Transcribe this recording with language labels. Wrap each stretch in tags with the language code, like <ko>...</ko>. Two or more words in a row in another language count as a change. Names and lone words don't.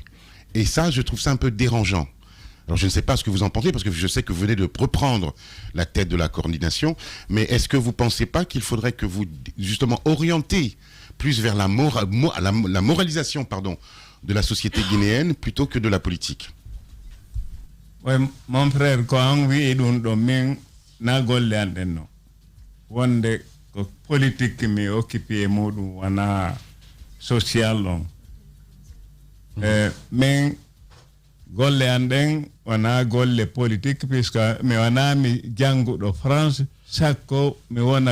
<fr>Et ça, je trouve ça un peu dérangeant. Alors, je ne sais pas ce que vous en pensez, parce que je sais que vous venez de reprendre la tête de la coordination, mais est-ce que vous ne pensez pas qu'il faudrait que vous, justement, orientez plus vers la moralisation de la société guinéenne plutôt que de la politique? Oui, mon frère, quand on vit dans</fr> <ff>min na golle anden no wonde ko politique mi occupé modum wana social on men golle anden wana golle politique puisque mi wana mi janguɗo France sakko mi wona</ff>